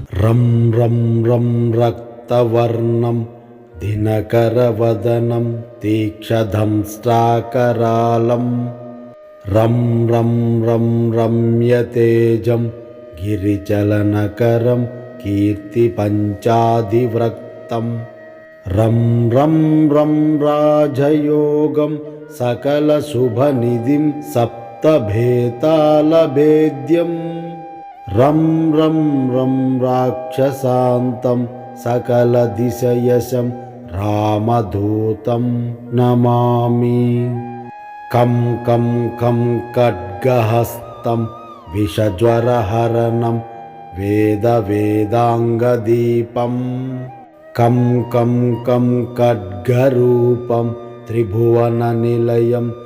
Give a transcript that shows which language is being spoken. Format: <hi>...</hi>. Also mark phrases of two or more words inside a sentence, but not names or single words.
<sa>रं रं रं रक्तवर्णं दिनकरवदनं तीक्ष्णदंष्ट्राकरालं रं रं रं रम्यतेजं गिरिचलनकरं कीर्तिपञ्चाधिवक्त्रं रं रं रं राजयोगं सकलशुभनिधिं सप्तभेतालभेद्यं रं रं रं राक्षसान्तं सकलदिशयशं रामदूतं नमामि। कं कं कं खड्गहस्तं विषज्वरहरणं वेदवेदाङ्गदीपं कं कं कं खड्गरूपं त्रिभुवननिलयं</sa>